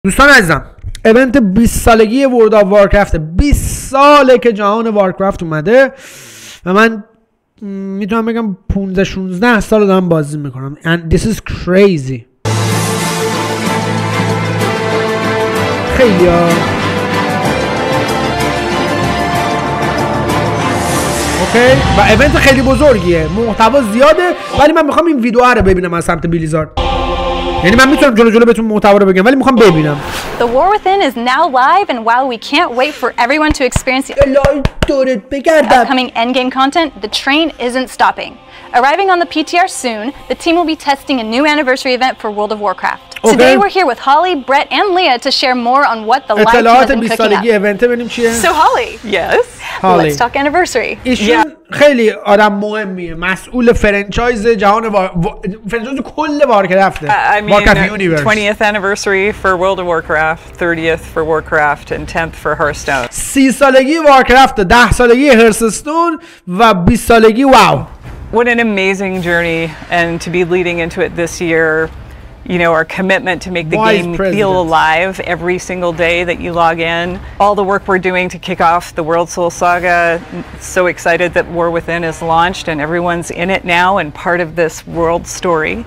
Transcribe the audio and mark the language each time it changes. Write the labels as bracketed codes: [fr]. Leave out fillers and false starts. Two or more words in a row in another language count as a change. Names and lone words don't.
[fa] دوستان عزیزم، ایونت 20 سالگی ورلد آف وارکرفت. 20 ساله که جهان وارکرافت اومده و من میتونم بگم 15-16 سال دارم بازی میکنم. [en] and this is crazy. [fa] خیلی اوکی و ایونت خیلی بزرگیه، محتوا زیاده، ولی من میخوام این ویدیو رو ببینم از سمت بلیزارد. یعنی من میتونم جلو بهتون محتوا رو بگم ولی میخوام ببینم. [en] The war within is now live, and while we can't wait for everyone to experience the upcoming endgame content, the train isn't stopping. Arriving on the PTR soon, the team will be testing a new anniversary event for World of Warcraft. Okay. Today we're here with Holly, Brett, and Leah to share more on what the live team has been cooking up. So Holly, yes, let's talk anniversary. [fa] ایشون خیلی آدم مهمیه، مسئول فرانچایز جهان فرانچایز کل وارکرافته. [en] Warcraft universe. 20th anniversary for World of Warcraft, 30th for Warcraft, and 10th for Hearthstone. [fa] 30 سالگی وارکرافت، 10 سالگی هرستون و 20 سالگی واو. [en] What an amazing journey, and to be leading into it this year, you know, our commitment to make the game feel alive every single day that you log in. All the work we're doing to kick off the World Soul Saga. So excited that War Within is launched and everyone's in it now and part of this world story.